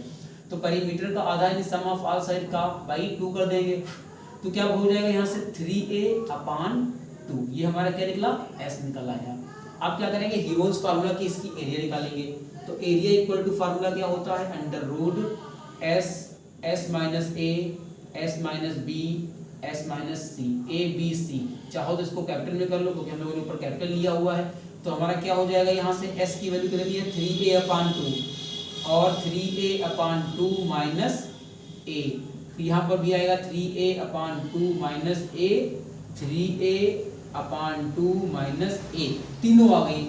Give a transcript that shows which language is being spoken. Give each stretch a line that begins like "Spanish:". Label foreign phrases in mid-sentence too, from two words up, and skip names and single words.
Hindi: तो पेरीमीटर का आधा यानी
English: sum of all side
Hindi: का बाई 2 कर देंगे, तो क्या हो जाएगा यहाँ से 3a अपॉन 2, ये हमारा क्या निकला, s निकला है। अब क्या करेंगे,
English: Heron's formula
Hindi: की इसकी एरिया निकालेंगे। तो
English: area equal to formula
Hindi: क्या होता है,
English: under root s minus a s minus b s minus c, a b c,
Hindi: चाहो तो इसको कैपिटल में कर लो, क्योंकि हम लोगों ने ऊपर कैपिटल लिया हुआ है। तो हमारा क्या हो जाएगा, यहाँ से s की वैल्यू कितनी है, 3a अपॉन 2 और
English: 3a upon 2 minus a,
Hindi: यहाँ पर भी आएगा
English: 3a upon 2 minus a, 3a upon 2 minus a,
Hindi: तीनों आ गई।